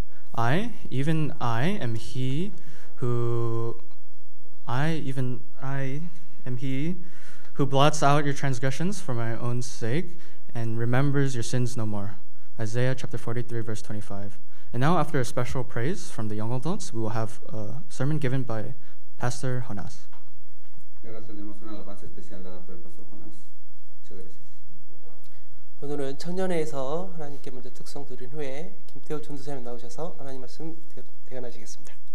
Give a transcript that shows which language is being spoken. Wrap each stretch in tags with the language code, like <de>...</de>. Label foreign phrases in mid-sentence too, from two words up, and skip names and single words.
<en>I, even I, am he who blots out your transgressions for my own sake and remembers your sins no more. Isaiah chapter 43, verse 25. And now, after a special praise from the young adults, we will have a sermon given by Pastor Jonas.</en> <es>Y ahora tenemos una alabanza especial dada por el pastor Jonás. Muchas gracias.</es> <ko>오늘은 천년회에서 하나님께 먼저 특성 드린 후에 김태호 전도사님 나오셔서 하나님 말씀 대언하시겠습니다.</ko>